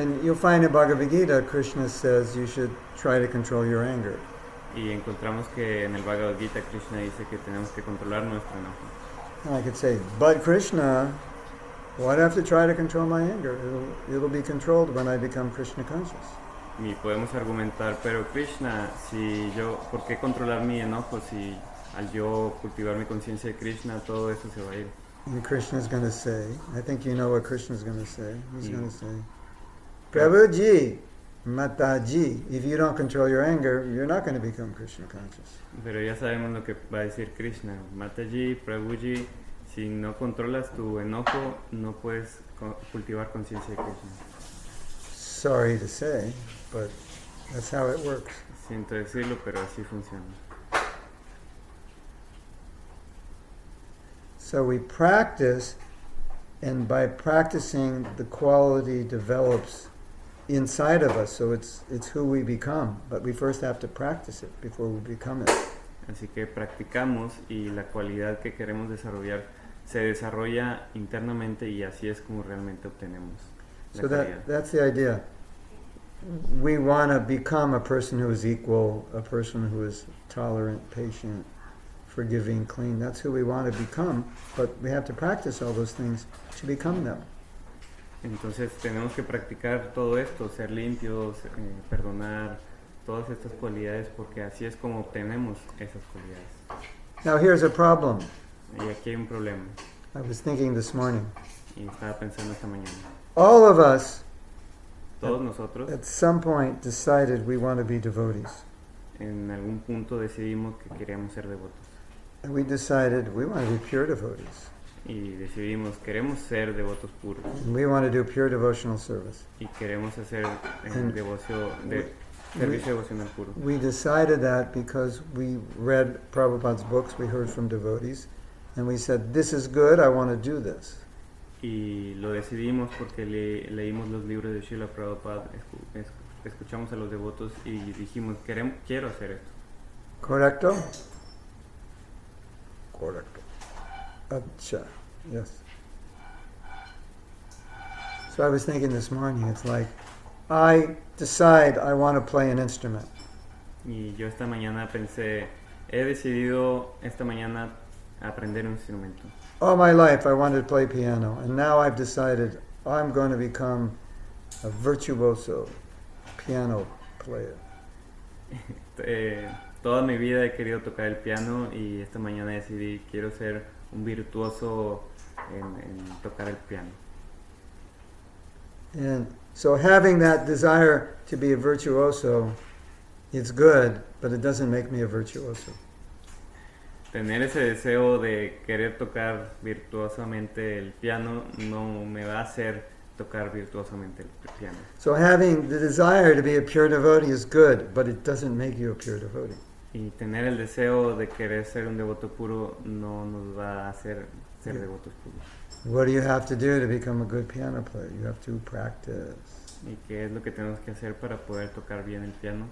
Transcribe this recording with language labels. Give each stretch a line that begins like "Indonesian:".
English: And you'll find in Bhagavad Gita, Krishna says you should try to control your anger.
Spanish: Y encontramos que en el Bhagavad Gita Krishna dice que tenemos que controlar nuestro enojo.
English: And I could say, but Krishna, why do I have to try to control my anger? It'll be controlled when I become Krishna conscious.
Spanish: Y podemos argumentar, pero Krishna, ¿por qué controlar mi enojo si al yo cultivar mi conciencia de Krishna todo eso se va a ir?
English: And Krishna's going to say, I think you know what Krishna's going to say. He's going to say, Prabhuji, Mataji, if you don't control your anger, you're not going to become Krishna conscious.
Spanish: Pero ya sabemos lo que va a decir Krishna. Mataji, Prabhuji, si no controlas tu enojo, no puedes cultivar conciencia de Krishna.
English: Sorry to say, but that's how it works.
Spanish: Siento decirlo, pero así funciona.
English: So we practice, and by practicing, the quality develops inside of us. So it's who we become, but we first have to practice it before we become it.
Spanish: Así que practicamos y la cualidad que queremos desarrollar se desarrolla internamente y así es como realmente obtenemos la
English: So
Spanish: cualidad.
English: that's the idea. We want to become a person who is equal, a person who is tolerant, patient, forgiving, clean. That's who we want to become, but we have to practice all those things to become them.
Spanish: Entonces tenemos que practicar todo esto, ser limpios, perdonar, todas estas cualidades, porque así es como obtenemos esas cualidades.
English: Now here's a problem.
Spanish: Y aquí hay un problema,
English: I was thinking this morning.
Spanish: y estaba pensando esta mañana.
English: All of us
Spanish: Todos nosotros
English: at some point decided we want to be devotees.
Spanish: en algún punto decidimos que queríamos ser devotos.
English: And we decided we want to be pure devotees.
Spanish: Y decidimos, queremos ser devotos puros.
English: And we want to do pure devotional service.
Spanish: Y queremos hacer
English: And
Spanish: servicio devocional puro.
English: We decided that because we read Prabhupada's books, we heard from devotees, and we said, this is good, I want to do this.
Spanish: Y lo decidimos porque leímos los libros de Srila Prabhupada, escuchamos a los devotos y dijimos, quiero hacer esto. Correcto? Correcto. Acha, yes.
English: So I was thinking this morning, it's like, I decide I want to play an instrument.
Spanish: Y yo esta mañana pensé, he decidido esta mañana aprender un instrumento.
English: All my life I wanted to play piano, and now I've decided I'm going to become a virtuoso piano player.
Spanish: Toda mi vida he querido tocar el piano y esta mañana decidí, quiero ser un virtuoso en tocar el piano.
English: And so having that desire to be a virtuoso, it's good, but it doesn't make me a virtuoso.
Spanish: Tener ese deseo de querer tocar virtuosamente el piano no me va a hacer tocar virtuosamente el piano.
English: So having the desire to be a pure devotee is good, but it doesn't make you a pure devotee.
Spanish: Y tener el deseo de querer ser un devoto puro no nos va a hacer ser
English: Yeah.
Spanish: devotos puros.
English: What do you have to do to become a good piano player? You have to practice.
Spanish: ¿Y qué es lo que tenemos que hacer para poder tocar bien el piano?